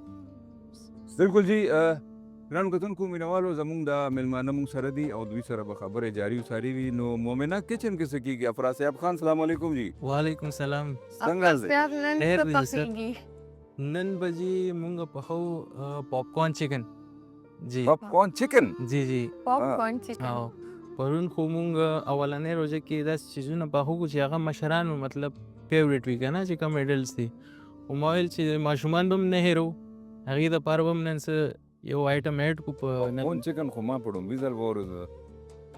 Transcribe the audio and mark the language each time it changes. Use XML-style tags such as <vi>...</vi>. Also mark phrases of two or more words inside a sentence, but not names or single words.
<ps>بالکل جی ګرانو کتونکو مینوالو زموږ د میلمانه موږ سره دي او دوی سره به خبرې جاري وساري وي نو مومنه کچن کې څه کېږي افراز صاحب خان</ps> <ar>سلام علیکم</ar> <ps>جی.</ps> <ar>وعلیکم سلام.</ar> <ps>څنګه ډېر ښه. نن به جی مونږ پخو</ps> <en>popcorn chicken. جی popcorn chicken جی جی popcorn chicken</en> <ps>او پرون خو مونږ اولنې روزه کې داسې څیزونه پخو چې هغه مشرانو مطلب فیورټ وي که نه چې کوم ایډلټس دي خو ما ویل چې ماشومان به هم نه هېرو هغې دپاره به هم نن څه یو</ps> <en>item add</en> <ps>کو په کون چکن خو ما په ډومبي ځل واورېده</ps>